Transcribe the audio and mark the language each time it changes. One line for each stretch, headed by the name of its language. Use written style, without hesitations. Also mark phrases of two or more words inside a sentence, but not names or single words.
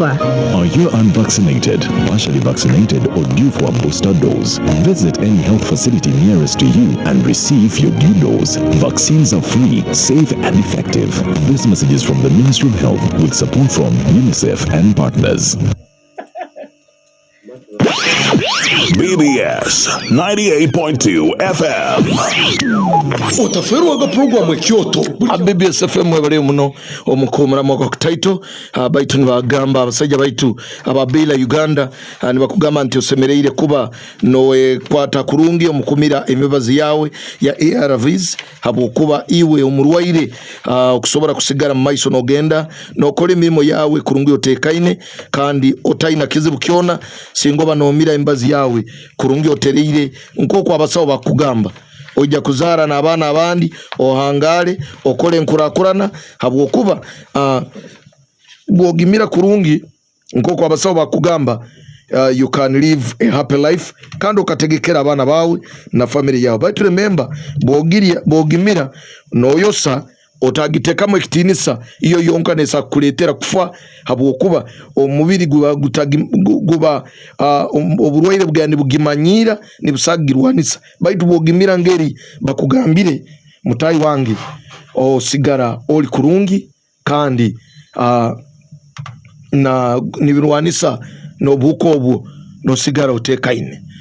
English: Are you unvaccinated, partially vaccinated, or due for a booster dose? Visit any health facility nearest to you and receive your due dose. Vaccines are free, safe, and effective. This message is from the Ministry of Health with support from UNICEF and partners. BBS 98.2 FM.
Nyoro: Otaferwa ga program Ekyooto BBS FM webale muno omukumura moko kutaito baitu nibagamba abasajja baitu ababila Uganda nibakugamba nti osemereire kuba nowe kwata kurungi omukumira emibazi yawe ya ARVs habokuba iwe omurwaire okusobora kusigara mu maiso nogenda nokola emirimo yawe kurungi otekaine kandi otaina kizibu kyona singoba nomira embazi yawe kurungi otereire nkoko abasawo bakugamba ojja kuzara n'abaana abandi ohangale okole enkurakurana habwokuba bwogimira kurungi nkoko abasawo bakugamba
English: you can live a happy life
Nyoro: kandi okategekera abaana bawe na family yawe. But remember bwogimira noyosa otagitekamu ekitinisa iyo yonka nesa kuletera kufa habwokuba omubiri guba oburwaire bwandi bugimanyira nibusagirwanisa baitu bwogimira ngeri bakugambire mutayi wange osigara oli kurungi kandi na nibirwanisa nobuko obwo nosigara otekaine.